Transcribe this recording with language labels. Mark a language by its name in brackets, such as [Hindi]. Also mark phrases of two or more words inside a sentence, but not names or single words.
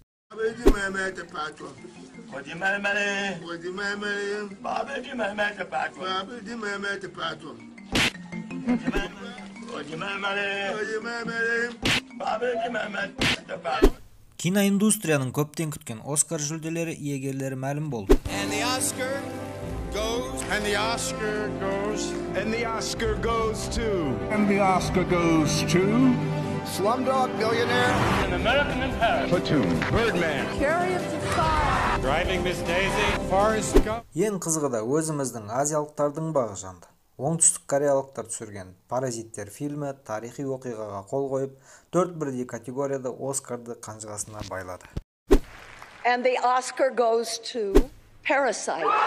[Kazakh] Киноиндустрияның көптен күткен Оскар жүлделері иегерлері мәлім болды. [English] And the Oscar goes to Slumdog Millionaire, An American in Paris, Platoon, Birdman, Chariots of Fire, Driving Miss Daisy, Forrest Gump. [Kazakh] Ең қызығы да өзіміздің азиялықтардың бағы жанды. Оңтүстік кореялықтар түсірген «Паразиттер» фильмі тарихи оқиғаға қол қойып, 4 бірдей категорияда Оскарды қанжығасына байлады. [English] and the Oscar goes to Parasite.